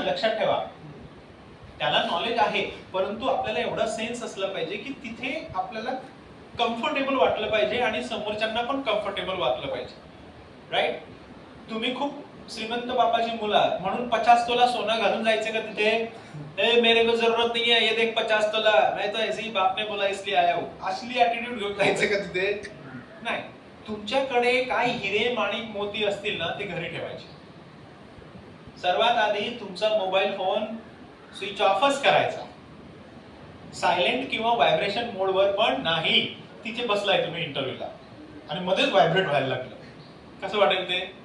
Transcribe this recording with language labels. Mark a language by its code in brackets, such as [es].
[mr] लक्षात ठेवा, त्याला नॉलेज आहे, परंतु आपल्याला एवढा सेन्स असला पाहिजे की तिथे आपल्याला कम्फर्टेबल वाटलं पाहिजे आणि समोरच्यांना पण कम्फर्टेबल वाटलं पाहिजे, राईट? तुम्ही खूप श्रीमंत बापाची मुलं म्हणून 50 तोला सोना घालून जायचं का तिथे? [hi] ए मेरे को जरूरत नहीं है, ये देख 50 तोला, मैं तो ऐसे ही बाप ने बोला इसलिए आया हूं, [mr] असली ऍटिट्यूड घेऊन जायचं का तिथे? नाही. तुमच्याकडे काय हिरे माणिक मोती असतील ना ते घरी ठेवायचे. सर्वात आधी तुमचा मोबाईल फोन स्विच ऑफच करायचा, सायलेंट किंवा व्हायब्रेशन मोडवर पण नाही. तिथे बसलाय तुम्ही इंटरव्ह्यूला आणि मध्येच व्हायब्रेट व्हायला लागलं, कसं वाटेल ते?